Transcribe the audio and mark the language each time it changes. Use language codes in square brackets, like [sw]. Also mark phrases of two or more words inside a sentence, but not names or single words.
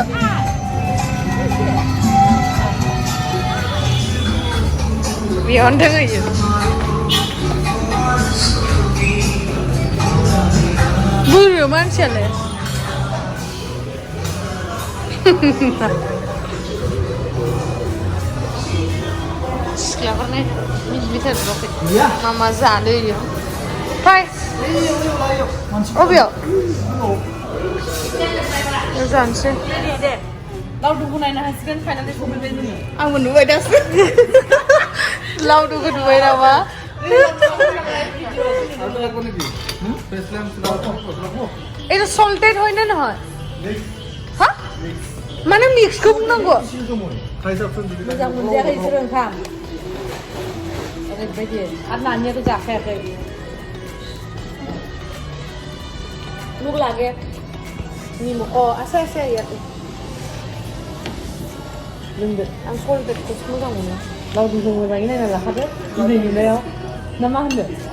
[brx] बेयावनो दोङो बुरो मानसियालाय सिख्लाफोरनाय मिथिथारबाखै मा जानो इयो फाय अबेयाव जानोसै दे लावदुमखौ नायनो हासिगोन फाइनालि सफैबाय जोङो आंबो नुबाय दासो लावदुमखौ नुबाय नामा [bn] এটা সল্টেড হয় না নহয় হ্যাঁ মানে [brx] মিক্সखौ बुंनांगौ मोजां मोनजायाखै बिसोर ओंखाम ओरैबायदि आरो नानियाथ' जाखायाखै लोग लागे निमु आसा याखै लोंदो आं सल्टेडखौसो मोजां मोनो लावदुमखौ मोजाङै नायना लाखादो दिनै नुनायाव ना मा होनदो